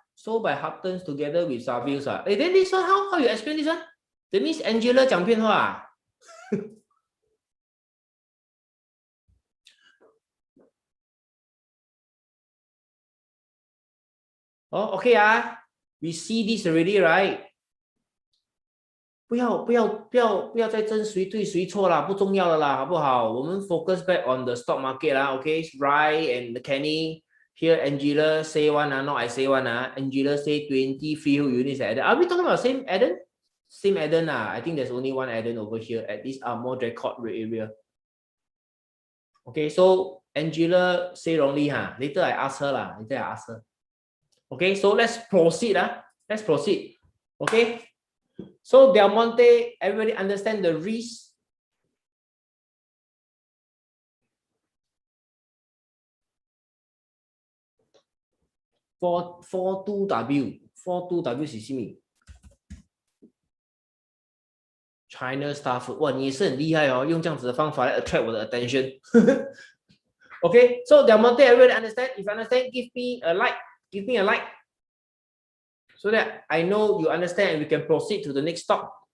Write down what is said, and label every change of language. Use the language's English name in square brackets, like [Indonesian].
[English] Sold by Hutton's together with Savills. Hey, then this one, how you explain this one? That means Angela [Chinese] 讲骗话。 [English] Oh, okay we see this already, right? [Chinese] 不要再争谁对谁错啦，不重要的啦，好不好？我们 [English] focus back on the stock market lah, okay? Rai and Kenny here. Angela say one not I say one Angela say 20 freehold units added. Are we talking about same Eden? Same Eden I think there's only one Eden over here at this more record area. Okay, so Angela say wrongly Later I ask her lah. Okay, so let's proceed Let's proceed. Okay. So Del Monte, everybody understand the risk? For [Chinese] 42W 是什么？ China staff， 哇，你也是很厉害哦，用这样子的方法来 [English] attract [Chinese] 我的 [English] attention。 Okay, so Del Monte, everybody understand? If you understand, give me a like. Give me a like, so that I know you understand and we can proceed to the next stock.